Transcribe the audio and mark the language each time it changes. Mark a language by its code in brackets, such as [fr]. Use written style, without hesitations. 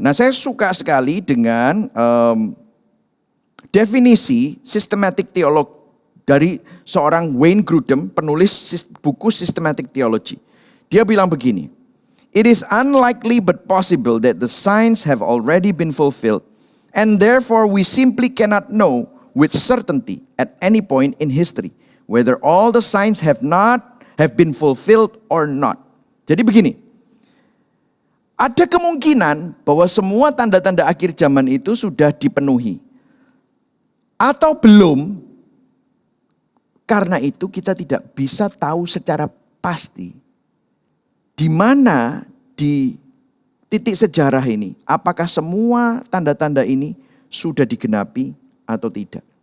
[id] Nah, saya suka sekali dengan definisi systematic theology dari seorang Wayne Grudem, penulis buku Systematic Theology. Dia bilang begini, [en] it is unlikely but possible that the signs have already been fulfilled, and therefore we simply cannot know with certainty at any point in history whether all the signs have been fulfilled or not. [id] Jadi begini, ada kemungkinan bahwa semua tanda-tanda akhir zaman itu sudah dipenuhi atau belum. Karena itu kita tidak bisa tahu secara pasti di mana di titik sejarah ini, apakah semua tanda-tanda ini sudah digenapi atau tidak.